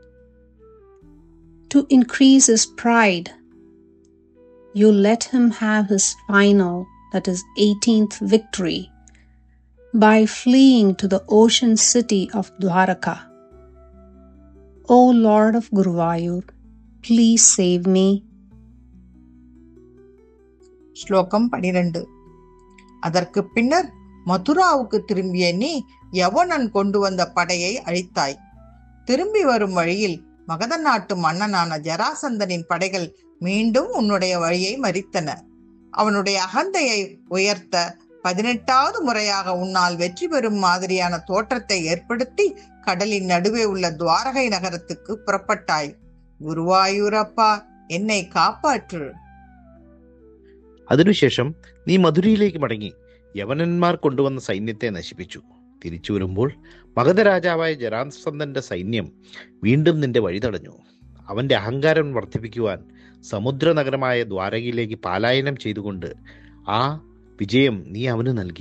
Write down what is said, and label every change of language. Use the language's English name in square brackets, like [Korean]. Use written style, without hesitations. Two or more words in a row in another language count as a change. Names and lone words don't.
[English] To increase his pride, you let him have his final, that is 18th victory, by fleeing to the ocean city of Dwaraka. O Lord of Guruvayur, please save me. [Tamil] ஸ்லோகம் 12. அதற்கு பின்னர் மதுராவுக்கு திரும்பிய நீ யவனன் கொண்டு வந்த படையை அழித்தாய். திரும்பி வரும் வழியில் மகத நாட்டு மன்னனான ஜராசந்தனின் படைகள் மீண்டும் உன்னுடைய வழியை மறித்தன. அவனுடைய அகந்தையை உயர்த்த 18வது முறையாக உன்னால் வெற்றி பெறும் மாதிரியான தோற்றத்தை ஏற்படுத்தி கடலின் நடுவே உள்ள துவாரகை நகரத்துக்கு புறப்பட்டாய். [Malayalam] ഗുരുവായൂരപ്പ എന്നെ കാപ്പാറ്റു. അതിനുശേഷം നീ മധുരയിലേക്ക് മടങ്ങി യവനന്മാർ കൊണ്ടുവന്ന സൈന്യത്തെ നശിപ്പിച്ചു. തിരിച്ചു വരുമ്പോൾ മഗധ രാജാവായ ജരാസന്ധന്റെ സൈന്യം വീണ്ടും നിന്റെ വഴി തടഞ്ഞു. അവന്റെ അഹങ്കാരം വർദ്ധിപ്പിക്കുവാൻ സമുദ്ര നഗരമായ ദ്വാരകയിലേക്ക് പലായനം ചെയ്തുകൊണ്ട് ആ വിജയം നീ അവന് നൽകി.